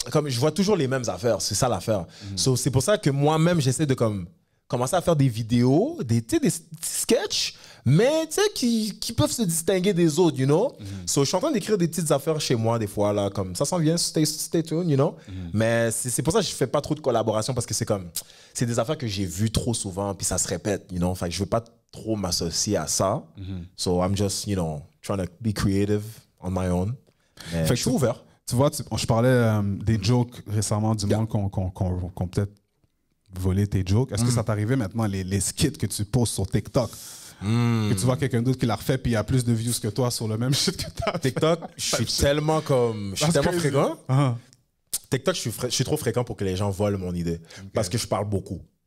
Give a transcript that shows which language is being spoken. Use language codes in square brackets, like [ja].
[fr] Comme je vois toujours les mêmes affaires, c'est ça l'affaire. So, c'est pour ça que moi-même, j'essaie de commencer à faire des vidéos, tu sais, des sketchs, mais tu sais, qui peuvent se distinguer des autres, you know? So, je suis en train d'écrire des petites affaires chez moi, des fois, là, comme ça s'en vient, [en] stay tuned, you know? [fr] Mais c'est pour ça que je fais pas trop de collaboration, parce que c'est des affaires que j'ai vues trop souvent, puis ça se répète, you know? Fait que je veux pas trop m'associer à ça. [en] So, I'm just, you know, trying to be creative on my own. [fr] Mais Fait que je suis ouvert. Tu vois, je parlais des jokes récemment du monde qu'on peut-être volé tes jokes. Est-ce que ça t'est arrivé maintenant, les skits que tu postes sur TikTok? Que tu vois quelqu'un d'autre qui l'a refait puis il y a plus de views que toi sur le même shit que t'as fait. TikTok, je suis tellement fréquent. TikTok, je suis trop fréquent pour que les gens volent mon idée. Parce que je parle beaucoup.